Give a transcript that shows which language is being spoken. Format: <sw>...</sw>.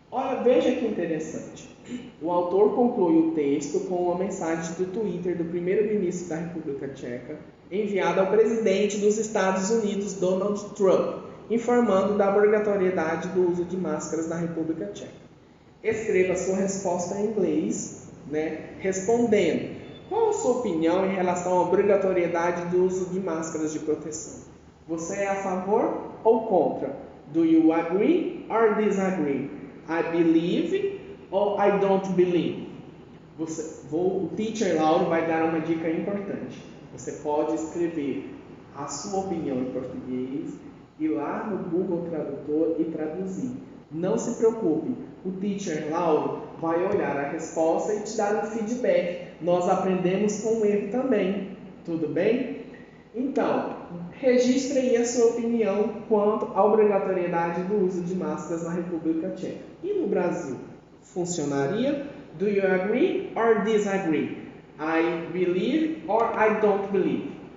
<pt>Olha, veja que interessante. O autor conclui o texto com uma mensagem do Twitter do primeiro-ministro da República Tcheca, enviada ao presidente dos Estados Unidos, Donald Trump, informando da obrigatoriedade do uso de máscaras na República Tcheca. Escreva sua resposta em inglês, respondendo: qual a sua opinião em relação à obrigatoriedade do uso de máscaras de proteção? Você é a favor ou contra?</pt> <en>Do you agree or disagree? I believe or I don't believe?</en> <pt>O teacher Lauro vai dar uma dica importante. Você pode escrever a sua opinião em português, ir lá no Google Tradutor e traduzir. Não se preocupe, o teacher Lauro vai olhar a resposta e te dar um feedback. Nós aprendemos com o erro também, tudo bem? Então, registre aí a sua opinião quanto à obrigatoriedade do uso de máscaras na República Tcheca. E no Brasil, funcionaria?</pt> <en>Do you agree or disagree? I believe or I don't believe?</en>